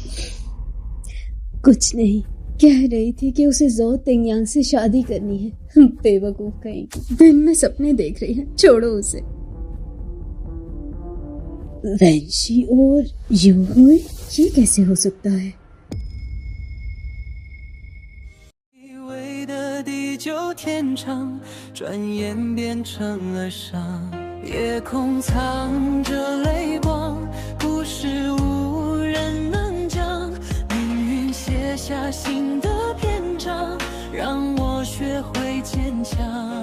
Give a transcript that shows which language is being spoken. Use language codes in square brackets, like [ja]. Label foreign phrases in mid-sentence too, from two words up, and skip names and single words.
[hi] कुछ नहीं, कह रही थी कि उसे ज़ो तेंगियांग से शादी करनी है। बेवकूफ कहीं, दिन में सपने देख रही है। छोड़ो उसे। वैंशी और यूहुई, ये कैसे हो सकता है? [zh] 地久天长，转眼变成了伤。夜空藏着泪光，故事无人能讲。命运写下新的篇章，让我学会坚强。